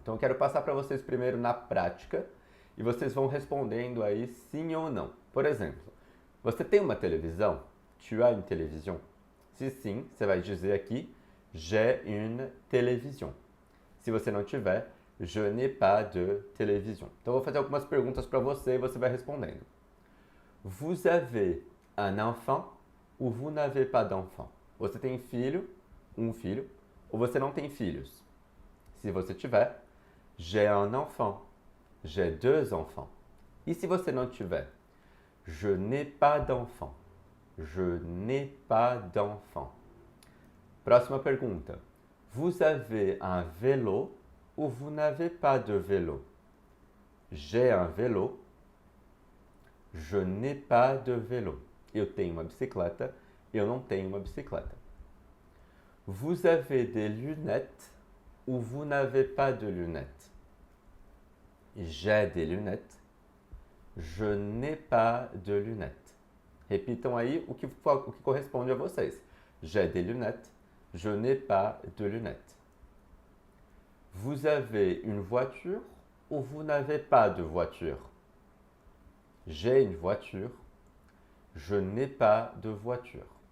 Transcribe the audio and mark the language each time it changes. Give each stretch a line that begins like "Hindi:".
Portuguese: Então eu quero passar para vocês primeiro na prática e vocês vão respondendo aí sim ou não. Por exemplo, você tem uma televisão?
French: Tu as une télévision?
Portuguese: Se sim, você vai dizer aqui
French: j'ai une télévision.
Portuguese: Se você não tiver,
French: je n'ai pas de télévision.
Portuguese: Então eu vou fazer algumas perguntas para você e você vai respondendo.
French: Vous avez un enfant ou vous n'avez pas d'enfant?
Portuguese: Você tem filho, um filho, ou você não tem filhos? Se você tiver,
French: j'ai un enfant, j'ai deux enfants.
Portuguese: E se você não tiver,
French: je n'ai pas d'enfant, je n'ai pas d'enfant.
Portuguese: Próxima pergunta.
French: Vous avez un vélo ou vous n'avez pas de vélo? J'ai un vélo, je n'ai pas de vélo.
Portuguese: Eu tenho uma bicicleta, eu não tenho uma bicicleta.
French: Vous avez des lunettes ou vous n'avez pas de lunettes? J'ai des lunettes, je n'ai pas de lunettes.
Portuguese: Repitam aí o que corresponde a vocês.
French: J'ai des lunettes, je n'ai pas de lunettes. Vous avez une voiture ou vous n'avez pas de voiture? J'ai une voiture. Je n'ai pas de voiture.